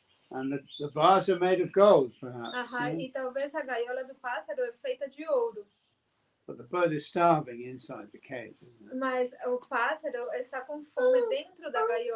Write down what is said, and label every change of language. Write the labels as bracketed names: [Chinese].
[English] And the bars are made of gold, perhaps. Aham, Yeah? [Portuguese] e talvez a gaiola do pássaro é feita de ouro. [English] But the bird is starving inside the cage, isn't it? [Portuguese] Mas o pássaro está com fome dentro da gaiola.